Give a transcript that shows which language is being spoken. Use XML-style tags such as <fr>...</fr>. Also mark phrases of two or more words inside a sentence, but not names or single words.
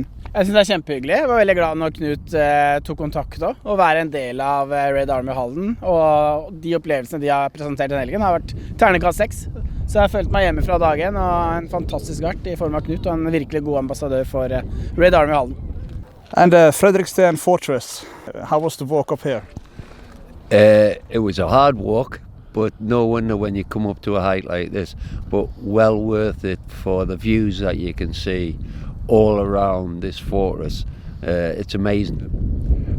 <no>Jeg synes det kjempehyggelig. Jeg var veldig glad når Knut tok kontakt da, og være en del av Red Army Halden. Og de opplevelsene de har presentert den helgen har vært terningkast 6. Så jeg har følt meg hjemme fra dagen, og en fantastisk vert I form av Knut, og en virkelig god ambassadør for Red Army Halden.</no> <en>And Fredriksten Fortress, how was the walk up here? It was a hard walk. But no wonder when you come up to a height like this, but well worth it for the views that you can see all around this fortress. It's amazing.</en>